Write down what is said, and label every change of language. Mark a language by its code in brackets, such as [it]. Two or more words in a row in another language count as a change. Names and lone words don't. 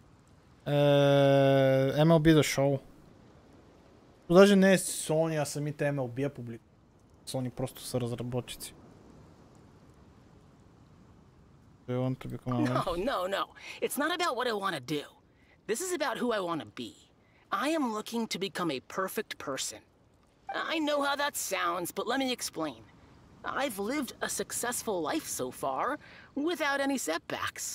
[bg] MLB The Show. То даже не е Sony, а самите MLB я публикували. Sony просто са разработчици. [en] No. It's not about what I want to do. This is about who I want to be. I am looking to become a perfect person. I know how that sounds, but let me explain. I've lived a successful life so far, without any setbacks.